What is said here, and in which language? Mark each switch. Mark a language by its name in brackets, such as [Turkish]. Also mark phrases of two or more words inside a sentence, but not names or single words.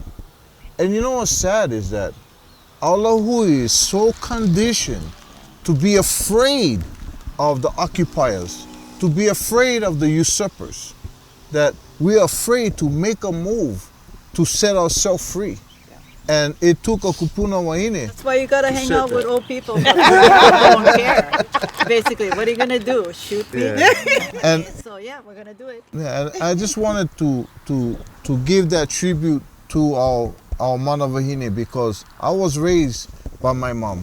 [English] And you know what's sad is that our lāhui is so conditioned to be afraid of the occupiers, to be afraid of the usurpers, that we are afraid to make a move to set ourselves free. And it took a kūpuna waiʻanae. That's why you gotta hang out with old people. People don't care. Basically, what are you gonna do? Shoot me? And So yeah, we're gonna do it. yeah, and I just wanted to give that tribute to our [Hawaiian] mana wahine, [English] because I was raised by my mom.